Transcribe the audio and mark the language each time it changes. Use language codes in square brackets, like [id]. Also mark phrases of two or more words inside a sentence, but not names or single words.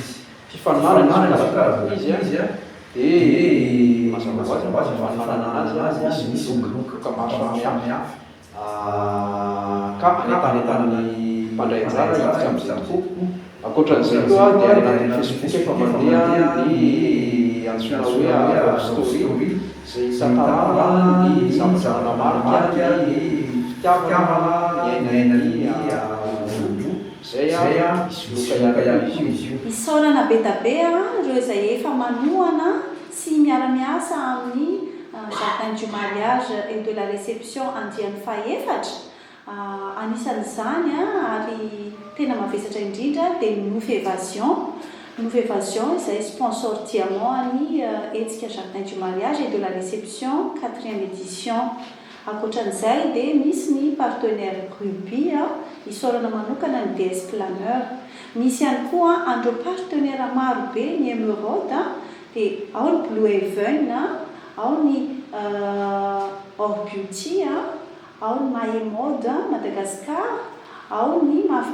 [mg] Fifaninana izy dia mazava ho azy fifaninana azy misy loka maro samihafa ka anentanentan'ny mpandray anjara hiditra amin'izay tokoa. Ankoatran'izay koa dia any anatin'ny Facebook efa mandeha ny antsoina hoe [en] love story [mg] izay tantarana ny zavatra manamarika ny fitiavana ny ainainy olo. Zay misy loka ihany izy io. Isaorana be da be ireo izay efa manohana sy miara-miasa amin'ny jardin du mariage et de la réception andiany faha-efatra. Anisan'izany ary tena mavesatra indrindra dia ny Nouveau Évasion izay [fr] sponsor diamant [mg] ny hetsika jardin du mariage et de la réception 4e édition. Ankoatran'izay dia misy ny [fr] partenaire rugby [mg] isaorana manokana ny DS Planeur. Misy ihany koa andreo partenaire maro be ny Emeraude dia ao ny Blue Heaven, ao ny Or Beauty, ao ny Mahe Mode Madagascar, ao ny Mafy